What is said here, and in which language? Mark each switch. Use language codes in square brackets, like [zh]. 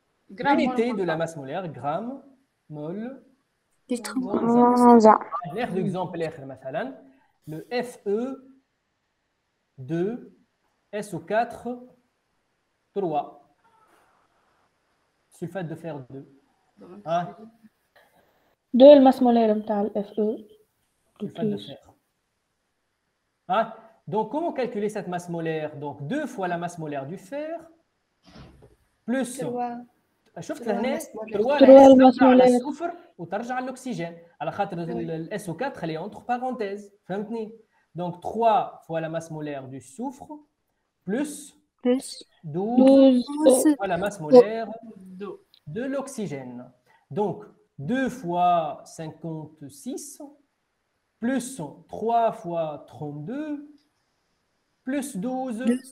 [fr] L'unité de la masse molaire, gramme, mol, [ar] ناخذ [fr] exemple [ar] اخر مثلا [fr] le Fe2 SO4 3 sulfate de fer 2. Hein? [ar] 2 الماس مولير نتاع ال Fe. [fr] Sulfate de fer. Hein? Donc, comment calculer cette masse molaire? Donc, 2 fois la masse molaire du fer, plus... [ar] شفت هنا 3 الماس مولير الصفر وترجع للأكسجين على خاطر ال SO4 خليه [fr] entre parenthèses. [ar] فهمتني؟ [fr] Donc, 3 fois la masse molaire du soufre, plus 12 fois la masse molaire de l'oxygène. Donc, 2 fois 56, plus 3 fois 32, plus 12